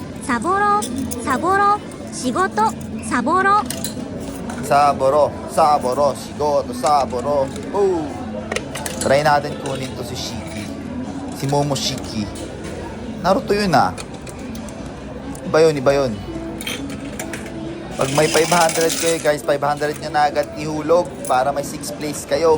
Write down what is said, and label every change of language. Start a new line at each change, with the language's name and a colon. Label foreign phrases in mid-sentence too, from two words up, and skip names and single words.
Japanese: サボろサボろ仕事サボろサボろ、サボろ、仕事, Saboro. Oh!
Filipino: Try natin kunin to si Shiki. Si Momoshiki. Naruto yun ah. Iba yun, iba yun. Pag may 500 kayo guys, 500 nyo na agad ihulog para may 6th place kayo.